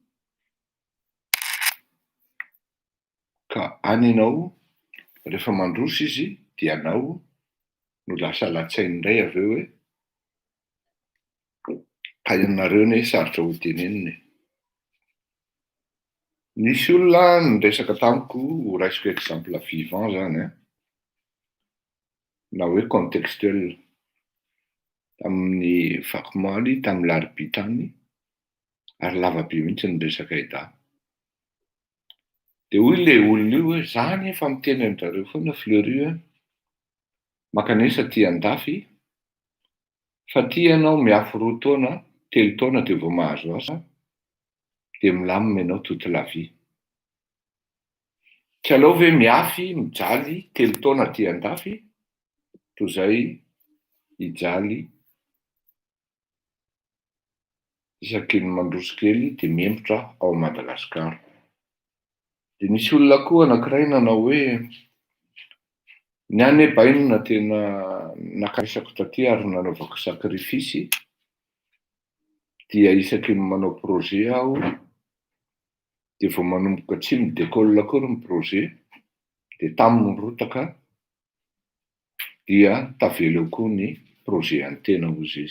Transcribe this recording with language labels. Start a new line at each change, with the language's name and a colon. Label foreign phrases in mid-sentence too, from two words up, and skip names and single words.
Malagasy: ka any ianao rehefa mandroso izy dia anao no lasa latsainy indray aveo hoe ka ianareo anie sarotra ho tenenina. Nisy olona niresaka tamiko, ho raisiko
French: exemple vivant
Malagasy: zany na hoe contextuel tamin'ny fakomaly tamin'ny larobia tany ary lavabe mihitsy niresaka idahy. Dia hoy ilay olona io hoe zany efa miteny an-jareo foana Fleury hoe makanesa tia andafy fa tia ianao miafy 2 taona 3 taona dia vao mahazo asa dia milamina ianao
French: toute la vie.
Malagasy: Tsy aleo ve miafy mijaly 3 taona tia andafy toy izay hijaly isaky ny mandroso kely dia miembotra ao Madagasikara. Dia nisy olona koa anankiray nanao hoe ny any Bainina tena nakaresako taty ary nanaovako sakrifisy dia isaky ny manao projet aho dia vao manomboka tsy midécolle akory ny projet dia taminy nirotaka dia tavela eo koa ny projet an-tena ozy izy.